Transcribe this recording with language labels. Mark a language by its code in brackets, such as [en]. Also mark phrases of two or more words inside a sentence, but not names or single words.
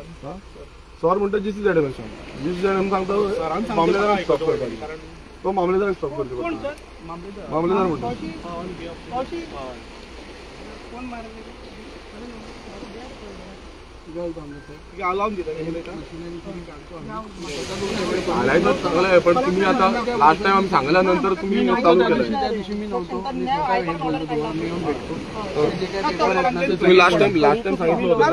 [kok] सर म्हणटा GCZM सांगता मामलेदाराक स्टॉप करपाची तो मामलेदाराक स्टॉप करचो मामलेदार म्हणटा [mr] हालायचं चांगलं आहे पण तुम्ही आता [en] last time [mr] आम्ही सांगल्यानंतर तुम्ही चालू केलं तुम्ही [en] last time [mr] सांगितलं